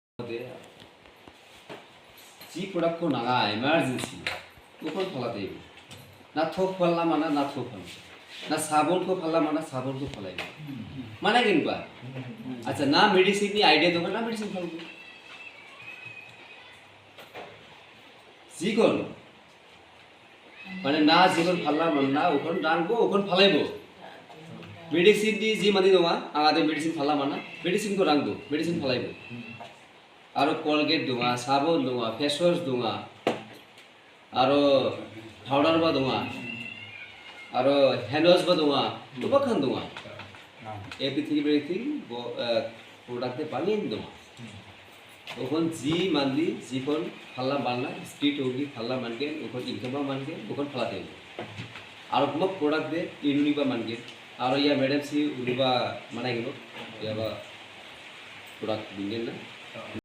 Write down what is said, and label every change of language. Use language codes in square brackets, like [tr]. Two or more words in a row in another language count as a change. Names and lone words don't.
[brx] दे जी प्रोडक्ट को नागा इमरजेंसी उखन फलाते ना थोक फलना माना ना थोक फल ना साबुन को फलना माना साबुन को फलाई माना किनबा अच्छा ना मेडिसिन नि आइडिया दो ना मेडिसिन फलबो जिकोन माने ना जिकोन फलना माना उखन रानबो उखन फलाइबो मेडिसिन नि जी मानि दङा आङादे मेडिसिन फलना माना मेडिसिन को रांबो मेडिसिन फलाइबो आरो कोलगेट दङा साबुन दङा [en] face wash [brx] दङा आरो पाउडार बा दङा आरो [en] hand wash [brx] बा दङा गोबां दङा [en] everything product [brx] बालिन दङा ओखन जी मानली जीखन फाल्ला बालना स्ट्रीट होगी फाल्ला मानके ओखन इनकम मानके ओखन फलाते आरो गोबां प्रोडक्ट दे इनुनिबा मानके आरो या मैडम सी उनिबा मानाय गनो याबा प्रोडक्ट बिंगेन ना